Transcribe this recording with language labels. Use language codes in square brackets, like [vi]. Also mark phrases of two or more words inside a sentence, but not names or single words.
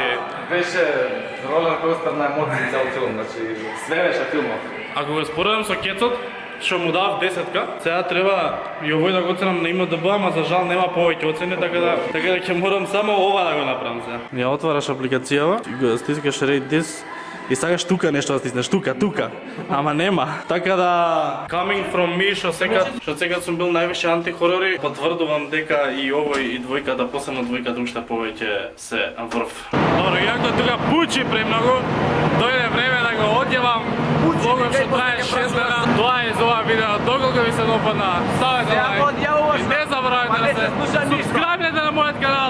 [mk] Беше ролер костер на емоции цел филм, значи све беше филмот. Ако го споредам со Кецот, што му дав 10-ка, сега треба и овој да го оценам на ИМДБ, ама за жал нема повеќе оцени, така да ќе морам само ова да го направам сега. Ја отвараш апликацијава, го стискаш [en] rate this [mk] и сакаш тука нешто да стиснеш, тука, ама нема. Така да [en] coming from me [mk] што секад сум бил највише антихорори, потврдувам дека и овој и двојката, посебно двојката уште повеќе се врв. Добро, иако тука пучи премногу, дојде време да го одјавам. Влогот што трае 6 дена. Тоа е за ова видео. Доколку ви се допадна, ставете лайк. И не заборавајте да се субскрайбнете на мојот канал.